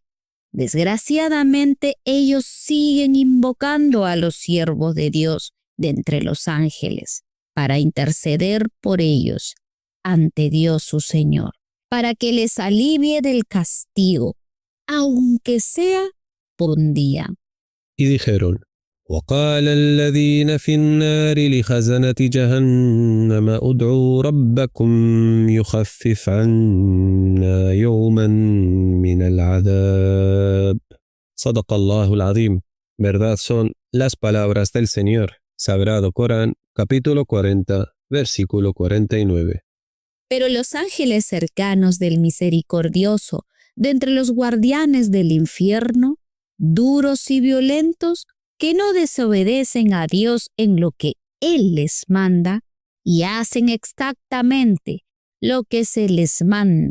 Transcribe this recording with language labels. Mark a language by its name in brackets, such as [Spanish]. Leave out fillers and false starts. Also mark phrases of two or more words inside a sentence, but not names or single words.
[Spanish] Desgraciadamente, ellos siguen invocando a los siervos de Dios de entre los ángeles para interceder por ellos ante Dios su Señor, para que les alivie del castigo, aunque sea por un día. Y dijeron, [Arabic] وقال الذين في النار لخزنة جهنم ادعوا ربكم يخفف عنا يوما من العذاب. صدق الله العظيم. [Spanish] Verdad son las palabras del Señor. Sagrado Corán, capítulo 40, versículo 49. Pero los ángeles cercanos del misericordioso, de entre los guardianes del infierno, duros y violentos, que no desobedecen a Dios en lo que Él les manda y hacen exactamente lo que se les manda.